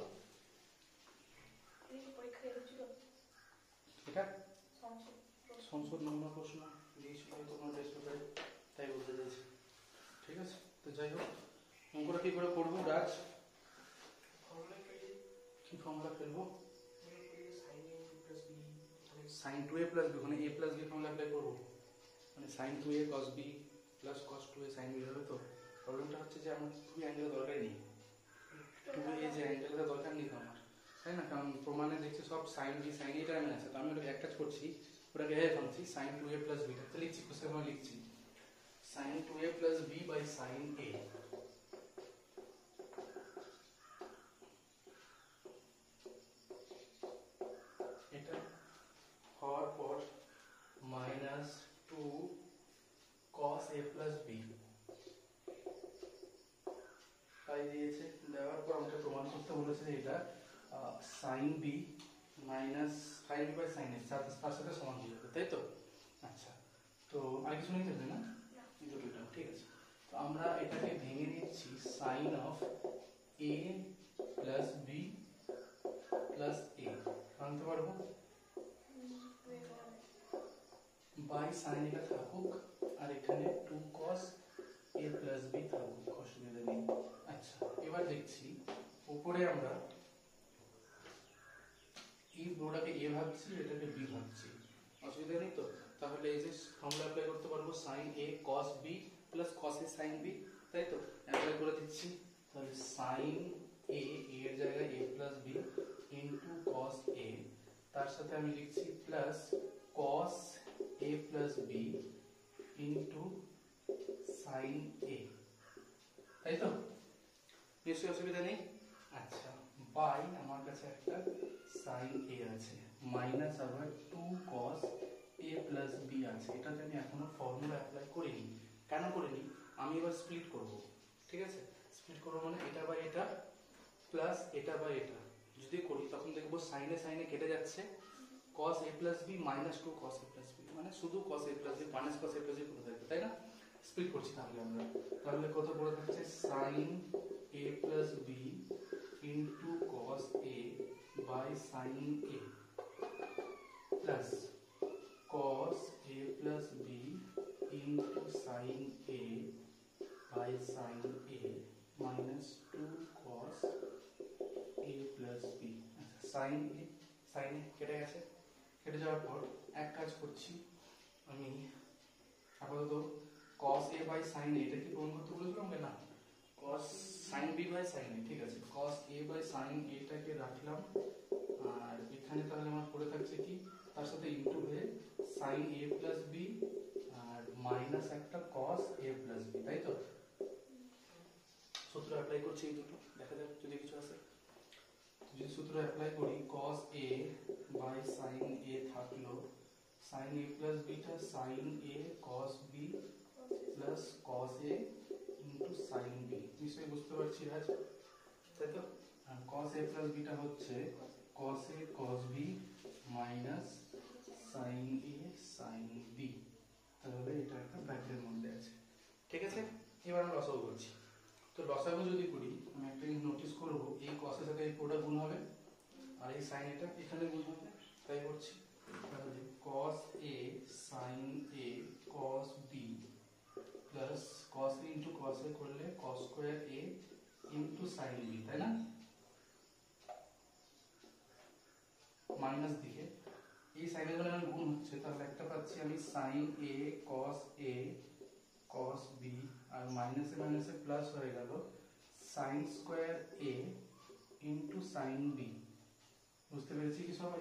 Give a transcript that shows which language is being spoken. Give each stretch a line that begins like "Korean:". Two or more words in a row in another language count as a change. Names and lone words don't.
Bangla: পরীক্ষায় এসেছিল এটা সংসদ সংসদ নমুনা প্রশ্ন দিয়েছিল তোমার টেস্ট পেপারে, তাই বলতে চাইছি। ঠিক আছে, তো যাই হোক, অঙ্কটা কি করে করবো রাজ? কি ফর্মুলা ফেলবো?
English: sin 2a plus b,
Bangla: ওখানে
English: a plus b formula apply
Bangla: করবো, মানে
English: sin 2a cos b plus cos 2a sin b
Bangla: হবে। তো প্রবলেমটা হচ্ছে যে আমার 2 অ্যাঙ্গেলের দরকারই নেই, 2a যে অ্যাঙ্গেলটা দরকার নেই তো আমার, তাই না? কারণ প্রমাণে দেখছি সব
English: sin b sin a
Bangla: টাইমে আছে, তো আমি ওটাকে এক কাজ করছি, ওটাকে এভাবে ভাবছি
English: sin 2a plus b,
Bangla: তো লিখছি কোশ্চেন আমি লিখছি
English: sin 2a plus b by sin a।
Bangla: এটা হওয়ার পর
English: minus 2 cos a plus b
Bangla: তাই দিয়েছে। দেওয়ার পর আমাকে প্রমাণ করতে বলেছে যে এটা
English: sin b minus sin b by sin a
Bangla: তার সাথে সমান হয়ে যাবে, তাই তো? আচ্ছা, তো আর কিছু নেই তাহলে না, এই দুটোটা ঠিক আছে। তো আমরা এটাকে ভেঙে নিচ্ছি
English: sin of a plus b plus a
Bangla: আনতে পারবো,
English: by sin
Bangla: এটা থাকুক আর এখানে
English: 2 cos a plus b
Bangla: থাকুক, অসুবিধা নেই। আচ্ছা, এবার দেখছি উপরে আমরা এই পুরোটাকে a ভাবছি, এটাকে b ভাবছি, অসুবিধা নেই তো? তাহলে এই যে
English: formula apply
Bangla: করতে পারবো
English: sin a cos b plus cos a sin b,
Bangla: তাই তো? অ্যাপ্লাই করে দিচ্ছি, তাহলে
English: sin a
Bangla: এর জায়গায়
English: a plus b into cos a,
Bangla: তার সাথে আমি লিখছি
English: plus cos a plus b into sin a,
Bangla: তাই তো? নিশ্চয়ই অসুবিধা নেই। আচ্ছা, বাই আমার কাছে একটা
English: sin a
Bangla: আছে, মাইনাস আবার
English: 2 cos a plus b
Bangla: আছে। এটাতে আমি এখনো
English: formula apply
Bangla: করিনি। কেন করিনি? আমি এবার স্প্লিট করব, ঠিক আছে? স্প্লিট করব মানে এটা বাই এটা প্লাস এটা বাই এটা যদি করি, তখন দেখবো সাইনে সাইনে কেটে যাচ্ছে,
English: cos a plus b minus 2 cos a plus b,
Bangla: মানে শুধু
English: cos a plus b minus cos a plus b
Bangla: পড়ে থাকবে, তাই না? স্প্লিট করছি তাহলে আমরা, তাহলে কত পড়ে থাকছে
English: sin a plus b into cos a by sin a plus cos a plus b into sin a by sin a minus 2 cos a plus b।
Bangla: আচ্ছা sin a কেটে গেছে, কেটে যাওয়ার পর এক কাজ করছি আমি আপাতত
English: cos a by sin a
Bangla: এটা কি প্রমাণ করতে বলেছিলাম না,
English: cos sin b by sin a,
Bangla: ঠিক আছে,
English: cos a by sin a
Bangla: টাকে রাখলাম, আর এখানে তাহলে আমার পড়ে থাকছে কি তার সাথে ইনটু হয়ে
English: sin a plus b
Bangla: আর মাইনাস একটা
English: cos a plus b,
Bangla: তাই তো? সূত্র অ্যাপ্লাই করছি এই দুটো, দেখা যাক যদি কিছু আসে। যদি সূত্র অ্যাপ্লাই করি
English: cos a by sin a
Bangla: থাকলো
English: sin a plus b
Bangla: টা
English: sin a cos b plus cos a into sin b,
Bangla: নিশ্চয়ই বুঝতে পারছি আজ, তাই তো? আর
English: cos a plus b
Bangla: টা হচ্ছে
English: cos a cos b minus sin a sin b,
Bangla: তাহলে এটা একটা ব্র্যাকেটের মধ্যে আছে, ঠিক আছে? এবার আমরা লসাগু করছি। তো লসাগু যদি করি আমি একটা জিনিস নোটিস করব, এই cos এর সাথে এই পুরোটা গুণ হবে আর এই sin এটা এখানে গুণ হবে, তাই করছি। তাহলে
English: cos a sin a cos b plus cos a into cos a
Bangla: করলে
English: cos square a into sin b,
Bangla: তাই না? মাইনাস দিকে এই sin এর জন্য গুণ হচ্ছে, তাহলে একটা পাচ্ছি আমি
English: sin a cos b
Bangla: আর মাইনাসে মাইনাসে প্লাস হয়ে গেল
English: sin square a into sin b,
Bangla: বুঝতে পেরেছি কি সবাই?